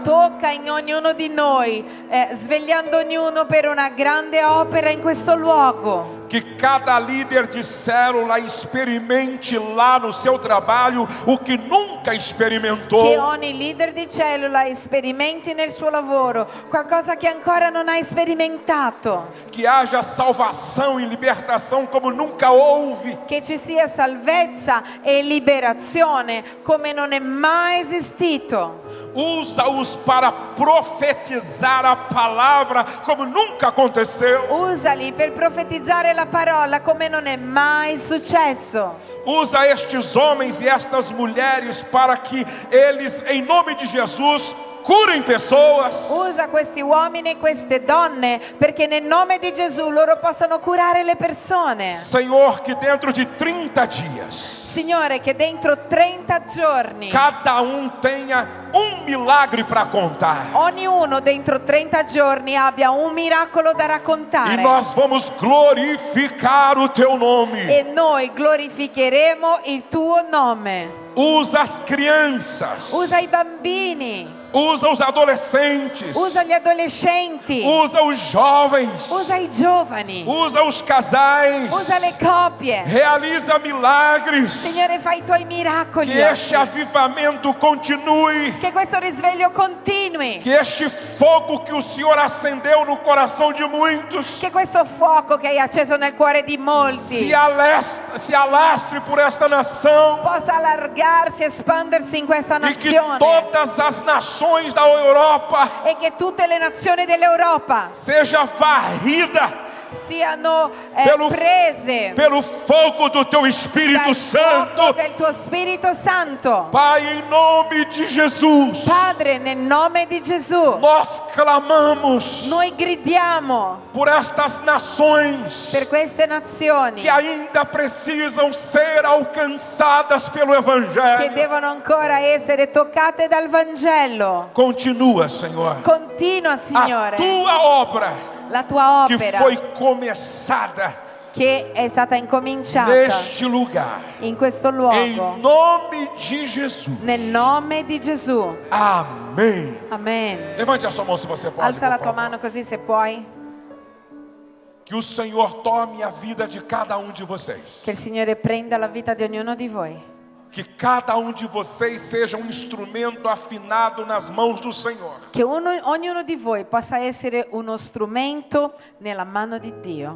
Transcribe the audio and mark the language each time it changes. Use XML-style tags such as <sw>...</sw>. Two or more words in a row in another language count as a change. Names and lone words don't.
<it>Tocca in ognuno di noi, svegliando ognuno per una grande opera in questo luogo.</it> <pt>Que cada líder de célula experimente lá no seu trabalho o que nunca experimentou.</pt> <it>Che ogni leader di cellula sperimenti nel suo lavoro qualcosa che ancora non ha sperimentato.</it> <pt>Que haja salvação e libertação como nunca houve.</pt> <it>Che ci sia salvezza e liberazione come non è mai esistito.</it> <pt>Usa-os para profetizar a palavra como nunca aconteceu.</pt> <it>Usali per profetizzare la parola come non è mai successo.</it> <pt>Usa estes homens e estas mulheres para que eles, em nome de Jesus, curem pessoas.</pt> <it>Usa questi uomini e queste donne perché nel nome di Gesù loro possano curare le persone.</it> <pt>Senhor, que dentro de 30 dias,</pt> <it>Signore, che dentro 30 giorni</it> <pt>cada tenha milagre para contar.</pt> <it>ognuno dentro 30 giorni abbia un miracolo da</it> <pt>E</pt> <it>raccontare.</it> <pt>nós vamos glorificar o teu nome.</pt> <it>E noi glorificheremo il tuo nome.</it> <pt>Usa as crianças.</pt> <it>Usa i bambini.</it> <pt>Usa os adolescentes.</pt> <it>Usa gli adolescenti.</it> <pt>Usa os jovens.</pt> <it>Usa i giovani.</it> <pt>Usa os casais.</pt> <it>Usa le coppie.</it> <pt>Realiza milagres.</pt> <it>Signore, fai i tuoi miracoli.</it> <pt>Que este avivamento continue.</pt> <it>Che questo risveglio continui.</it> <pt>Que este fogo que o Senhor acendeu no coração de muitos</pt> <it>Che questo fuoco che hai acceso nel cuore di molti</it> <pt>se alastre por esta nação.</pt> <it>possa allargarsi, espandersi in questa</it> <pt>E que</pt> <it>nazione.</it> <pt>todas as nações da Europa</pt> <it>E che tutte le nazioni dell'Europa</it> <pt>seja varrida</pt> <it>siano</it> <pt>Pelo-</pt> <it>prese</it> <pt>pelo fogo do teu</pt> <it>dal</it> <pt>Espírito</pt> <it>fuoco</it> <pt>Santo.</pt> <it>del tuo Spirito Santo.</it> <pt>Pai, em nome de Jesus,</pt> <it>Padre, nel nome di Gesù,</it> <pt>nós clamamos</pt> <it>noi gridiamo</it> <pt>por estas nações</pt> <it>per queste nazioni</it> <pt>que ainda precisam ser alcançadas pelo</pt> <it>che</it> <pt>Evangelho.</pt> <it>devono ancora essere toccate dal Vangelo.</it> <pt>Continua, Senhor,</pt> <it>Continua,</it> <pt>a</pt> <it>Signore,</it> <pt>tua obra</pt> <it>la tua</it> <pt>que</pt> <it>opera</it> <pt>foi começada</pt> <it>che è stata incominciata</it> <pt>neste lugar.</pt> <it>in questo</it> <pt>Em</pt> <it>luogo.</it> <pt>nome de Jesus.</pt> <it>Nel nome di Gesù.</it> <pt>Amém.</pt> <it>Amen.</it> <pt>Levante a sua mão se você pode.</pt> <it>Alza la</it> <pt>por</pt> <it>tua</it> <pt>favor.</pt> <it>mano così se puoi.</it> <pt>Que o Senhor tome a vida de cada de vocês.</pt> <it>Che il Signore prenda la vita di ognuno di voi.</it> <pt>Que cada de vocês seja instrumento afinado nas mãos do Senhor.</pt> <it>Che ognuno di voi possa essere uno strumento nella mano di Dio.</it>